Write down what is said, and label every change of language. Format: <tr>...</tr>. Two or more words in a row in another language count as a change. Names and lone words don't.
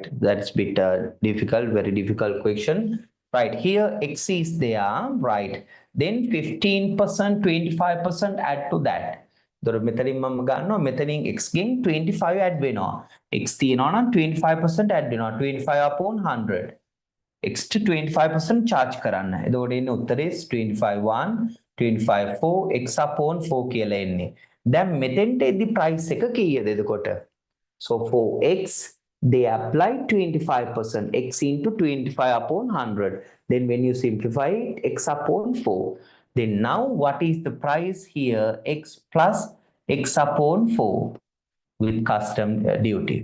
<en>That's bit difficult, very difficult question. Right. Here X is there. Right. Then 15%, 25% add to that.</en> <si>දොර මෙතනින් මම ගන්නවා මෙතනින් X ගෙන් 25 add වෙනවා. X තියනවා නම් 25% add වෙනවා.</si> <en>25 upon 100.</en> <si>X to 25% charge කරන්න. එතකොට එන්නේ උත්තරේ 25 1, 25 4,</si> <en>X upon 4</en> <si>කියලා එන්නේ. දැන් මෙතෙන්ට එද්දි price එක කීයද එතකොට?</si> <en>So for X, they apply 25%, X into 25 upon 100. Then when you simplify it, X upon 4. Then now what is the price here? X plus X upon 4 with custom duty.</en>